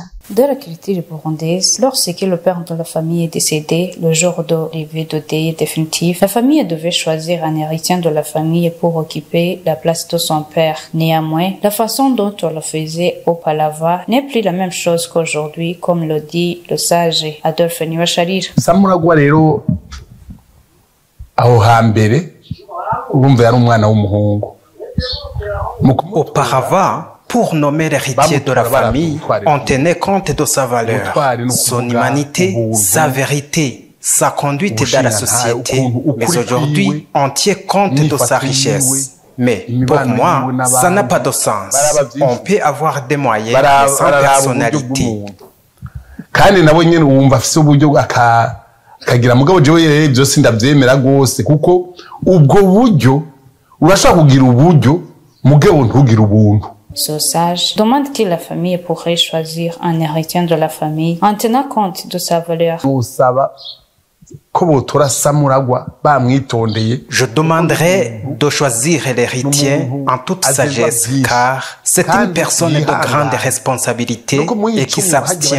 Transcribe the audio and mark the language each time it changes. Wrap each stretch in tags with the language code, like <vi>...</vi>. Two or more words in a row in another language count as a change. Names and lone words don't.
<fr>De la culture burundaise, lorsque le père de la famille est décédé, le jour de l'arrivée de deuil définitif, la famille devait choisir un héritier de la famille pour occuper la place de son père. Néanmoins, la façon dont on le faisait au Palava n'est plus la même chose qu'aujourd'hui, comme le dit le sage Adolphe Nibasharira.</fr> <rn>Samuragwa rero aho hambere urumva yari umwana w'umuhungu.</rn> <fr>Auparavant, pour nommer l'héritier de la famille, on tenait compte de sa valeur, son humanité, sa vérité, sa conduite dans la société. Mais aujourd'hui, on tient compte de sa richesse. Mais pour moi, ça n'a pas de sens. On peut avoir des moyens mais sans personnalité.</fr> <rn>Kandi nabo nyene wumva afise uburyo akagira mugabo jewe byose ndabyemera gose kuko ubwo buryo urashaka kugira uburyo mugabo ntugira ubuntu.</rn> <fr>Ce sage demande que la famille pourrait choisir un héritier de la famille en tenant compte de sa valeur. Je demanderais de choisir l'héritier en toute sagesse car c'est une personne de grande responsabilité et qui s'abstient.</fr>